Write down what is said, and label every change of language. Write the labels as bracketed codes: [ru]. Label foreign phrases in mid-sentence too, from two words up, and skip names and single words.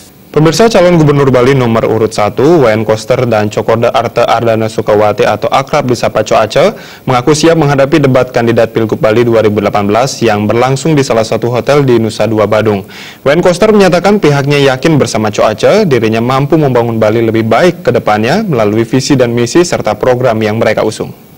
[id] Pemirsa, calon gubernur Bali nomor urut 1, Wayan Koster dan Cokorda Arte Ardana Sukawati atau akrab disapa Coace, mengaku siap menghadapi debat kandidat Pilgub Bali 2018 yang berlangsung di salah satu hotel di Nusa Dua Badung. Wayan Koster menyatakan pihaknya yakin bersama Coace dirinya mampu membangun Bali lebih baik ke depannya melalui visi dan misi serta program yang mereka usung.